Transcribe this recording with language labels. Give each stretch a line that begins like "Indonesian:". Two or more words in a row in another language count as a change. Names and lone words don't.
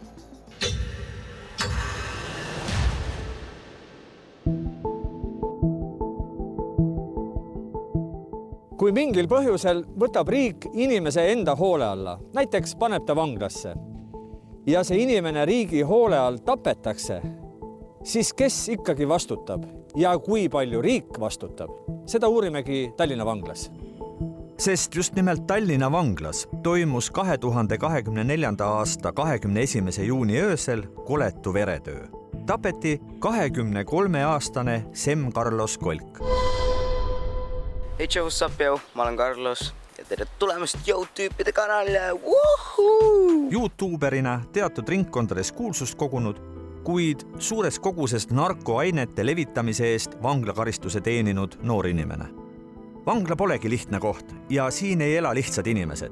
Estonian: Kui mingil põhjusel võtab riik inimese enda hoole alla, näiteks paneb ta vanglasse ja see inimene riigi hoole all tapetakse, siis kes ikkagi vastutab ja kui palju riik vastutab? Seda uurimegi Tallinna vanglas. Sest just nimelt Tallinna vanglas toimus 2024. aasta 21. juuni öösel koletu veretöö. Tapeti 23-aastane Sem Carlos Kolk.
English: Hey, what's up, yo?
Estonian: Ma olen Carlos ja tere tulemast YouTube-ide kanalile. Woohoo! YouTuberina teatud ringkondades kuulsust kogunud, kuid suures koguses narkoainete levitamise eest vanglakaristuse teeninud noor inimene. Vangla polegi lihtne koht ja siin ei ela lihtsad inimesed.